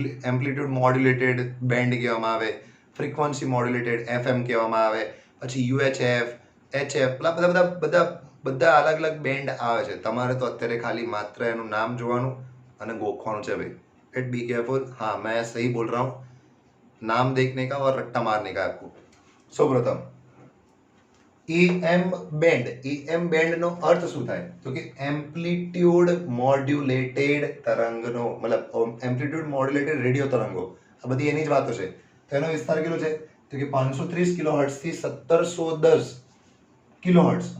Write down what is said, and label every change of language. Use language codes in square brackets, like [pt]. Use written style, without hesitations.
[gu] Amplitude modulated band કહેવામાં આવે, frequency modulated FM કહેવામાં આવે, પછી યુએચએફ, એચએફ, બધા બધા બધા બધા અલગ અલગ બેન્ડ આવે છે. તમારે તો અત્યારે ખાલી માત્ર એનું નામ જોવાનું અને ગોખવાનું છે ભાઈ. [en] It be careful. [hi] हाँ, मैं सही बोल रहा हूँ. नाम देखने का और रट्टा मारने का आपको. [gu] સૌપ્રથમ EM બેન્ડ. EM બેન્ડ નો અર્થ શું થાય? તો કે એમ્પ્લિટ્યુડ મોડ્યુલેટેડ તરંગનો, મતલબ એમ્પ્લિટ્યુડ મોડ્યુલેટેડ રેડિયો તરંગો. આ બધી એની જ વાતો છે. તેનો વિસ્તાર કેટલો છે? તો કે 530 કિલોહર્ટ્ઝ થી 1710 કિલોહર્ટ્ઝ.